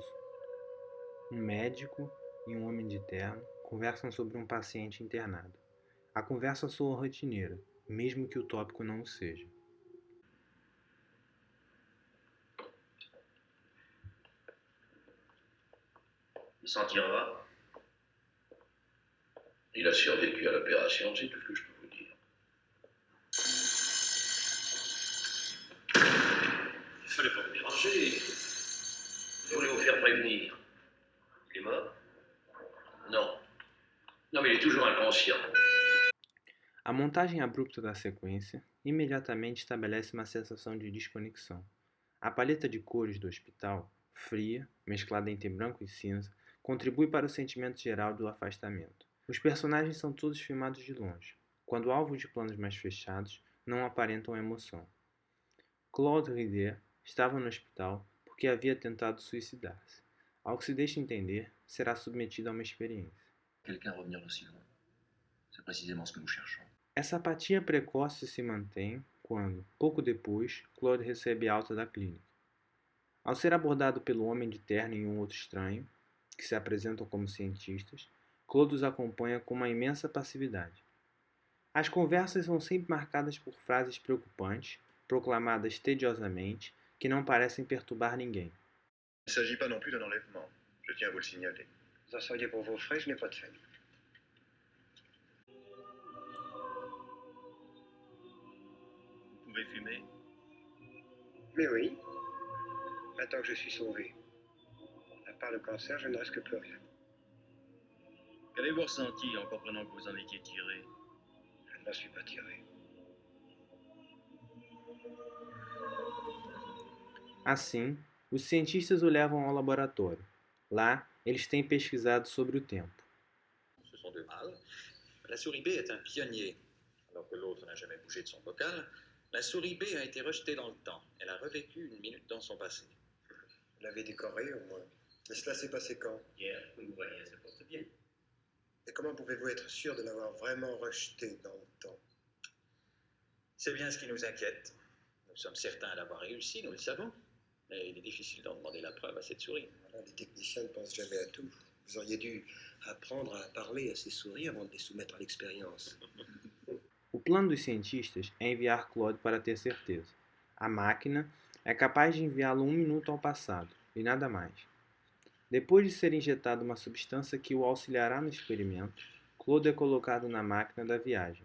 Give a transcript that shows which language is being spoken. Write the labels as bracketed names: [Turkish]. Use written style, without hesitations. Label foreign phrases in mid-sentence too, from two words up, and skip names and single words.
[Portuguese] Um médico e um homem de terno conversam sobre um paciente internado. A conversa soa rotineira, mesmo que o tópico não o seja. [French] Il s'en tirera. Il a survécu à l'opération, c'est tout ce que je peux vous dire. Il fallait pas me déranger. Je voulais vous faire prévenir. Il est mort? Non. Non, mais il est toujours inconscient. [Portuguese] A montagem montagem abrupta da sequência imediatamente estabelece uma sensação de desconexão. A paleta de cores do hospital, fria, mesclada entre branco e cinza, contribui para o sentimento geral do afastamento. Os personagens são todos filmados de longe, quando alvos de planos mais fechados não aparentam emoção. Claude Rider estava no hospital porque havia tentado suicidar-se. Ao que se deixa entender, será submetido a uma experiência. [French] Quelqu'un revenir d'aussi loin. C'est précisément ce que nous cherchons. [Portuguese] Essa apatia precoce se mantém quando, pouco depois, Claude recebe alta da clínica. Ao ser abordado pelo homem de terno e um outro estranho, que se apresentam como cientistas, Claude os acompanha com uma imensa passividade. As conversas são sempre marcadas por frases preocupantes, proclamadas tediosamente, que não parecem perturbar ninguém. [French] Il ne s'agit pas non plus d'un enlèvement, je tiens à vous le signaler. Vous en seriez pour vos frais, je n'ai pas de famille. Vous pouvez fumer. Mais oui, maintenant que je suis sauvé. À part le cancer, je ne risque plus rien. Qu'avez-vous ressenti en comprenant que vous en étiez tiré? Je n'en suis pas tiré. [Portuguese] Assim, os cientistas o levam ao laboratório. Lá, eles têm pesquisado sobre o tempo. [French] Ce sont deux mâles. La souris B est un pionnier, alors que l'autre n'a jamais bougé de son bocal. La souris B a été rejetée dans le temps. Elle a revécu une minute dans son passé. Vous l'avez décoré au moins. Et cela s'est passé quand? Hier, que vous voyez, ça porte bien. Et comment pouvez-vous être sûr de l'avoir vraiment rejeté dans le temps? C'est bien ce qui nous inquiète. Nous sommes certains d'avoir réussi, nous le savons. Mais il est difficile d'en demander la preuve à cette souris. Voilà, les techniciens ne pensent jamais à tout. Vous auriez dû apprendre à parler à ces souris avant de les soumettre à l'expérience. [Portuguese] O plano dos cientistas é enviar Claude para ter certeza. A máquina é capaz de enviá-lo 1 minuto ao passado, e nada mais. Depois de ser injetada uma substância que o auxiliará no experimento, Claude é colocado na máquina da viagem.